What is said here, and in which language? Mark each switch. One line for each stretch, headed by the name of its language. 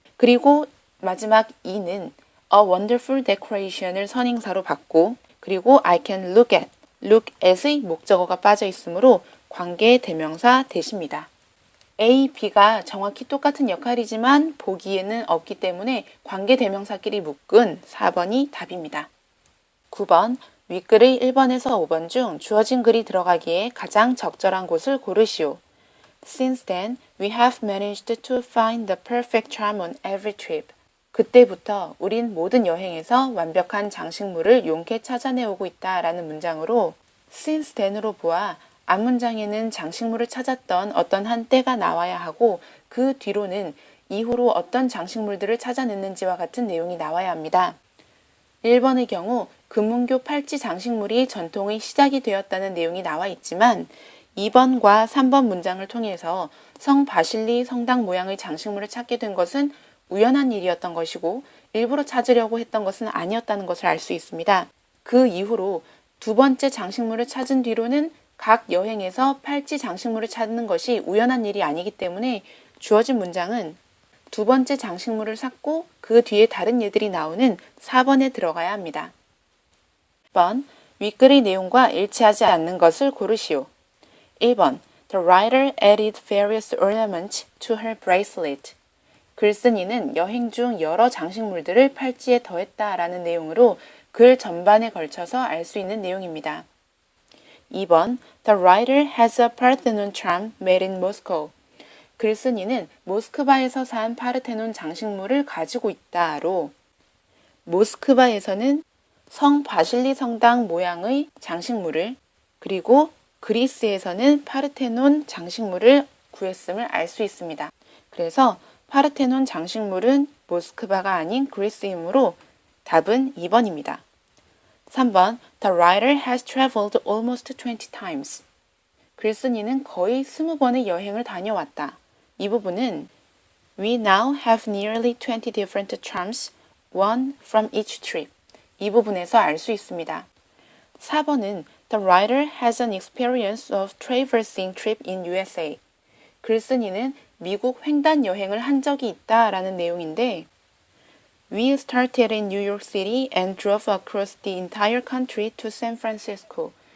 Korean: 그리고 마지막 E는
English: a wonderful decoration
Korean: 을 선행사로 받고 그리고
English: I can look at
Korean: 의 목적어가 빠져 있으므로 관계 대명사 that입니다. A, B가 정확히 똑같은 역할이지만 보기에는 없기 때문에 관계대명사끼리 묶은 4번이 답입니다. 9번 윗글의 1번에서 5번 중 주어진 글이 들어가기에 가장 적절한 곳을 고르시오.
English: Since then, we have managed to find the perfect charm on every trip.
Korean: 그때부터 우린 모든 여행에서 완벽한 장식물을 용케 찾아내오고 있다라는 문장으로 since then으로 보아 앞문장에는 장식물을 찾았던 어떤 한 때가 나와야 하고 그 뒤로는 이후로 어떤 장식물들을 찾아냈는지와 같은 내용이 나와야 합니다. 1번의 경우 금문교 팔찌 장식물이 전통의 시작이 되었다는 내용이 나와 있지만 2번과 3번 문장을 통해서 성 바실리 성당 모양의 장식물을 찾게 된 것은 우연한 일이었던 것이고 일부러 찾으려고 했던 것은 아니었다는 것을 알 수 있습니다. 그 이후로 두 번째 장식물을 찾은 뒤로는 각 여행에서 팔찌 장식물을 찾는 것이 우연한 일이 아니기 때문에 주어진 문장은 두 번째 장식물을 찾고 그 뒤에 다른 예들이 나오는 4번에 들어가야 합니다. 1번 윗글의 내용과 일치하지 않는 것을 고르시오. 1번
English: The writer added various ornaments to her bracelet.
Korean: 글쓴이는 여행 중 여러 장식물들을 팔찌에 더했다라는 내용으로 글 전반에 걸쳐서 알 수 있는 내용입니다. 2번
English: The writer has a Parthenon charm made in Moscow.
Korean: 글쓴이는 모스크바에서 산 파르테논 장식물을 가지고 있다로 모스크바에서는 성 바실리 성당 모양의 장식물을 그리고 그리스에서는 파르테논 장식물을 구했음을 알 수 있습니다. 그래서 파르테논 장식물은 모스크바가 아닌 그리스이므로 답은 2번입니다. 3번
English: The writer has traveled almost 20 times.
Korean: 글쓴이는 거의 20번의 여행을 다녀왔다. 이 부분은
English: We now have nearly 20 different charms, one from each trip.
Korean: 이 부분에서 알 수 있습니다. 4번은
English: The writer has an experience of traversing trip in USA.
Korean: 글쓴이는 미국 횡단 여행을 한 적이 있다라는 내용인데
English: We started in New York City and drove across the entire country to San Francisco.